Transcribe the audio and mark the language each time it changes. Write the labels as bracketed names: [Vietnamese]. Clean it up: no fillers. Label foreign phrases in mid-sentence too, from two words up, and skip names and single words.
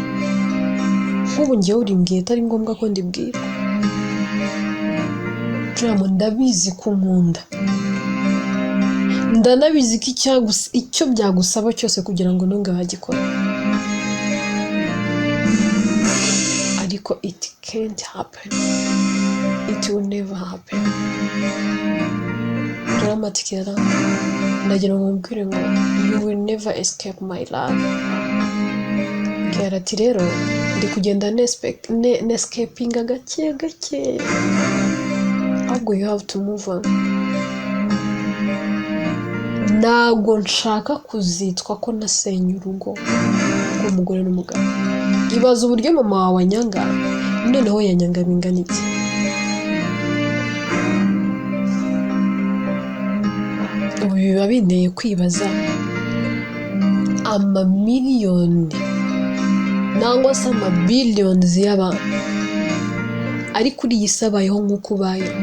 [Kinyarwanda] Nk'ubu njyewe urimbwiye atari ngombwa ko ndibwirwa. Jora, ndabizi ko unkunda, ndanabizi ko icyo byagusaba cyose kugira ngo ntugahagikore, ariko [English] it can't happen, it will never happen. [Kinyarwanda] Dramatically, ndagira ngo mbwire ngo [English] you will never escape my love. [Kinyarwanda] Kiara ati rero ndi kugenda nescapinga gake, ahubwo [English] you have to move on. [Kinyarwanda] Ntabwo nshaka kuzitwa ko nasenye urugo rw'umugore n'umugabo. Ibaza uburyo mama wawe anyanga, noneho yanyanga bingana iki? Ubu biba binteye kwibaza amamiliyoni nangwa se amabiliyoni y'abantu ari kuri iyi si abayeho nk'uko ubayeho.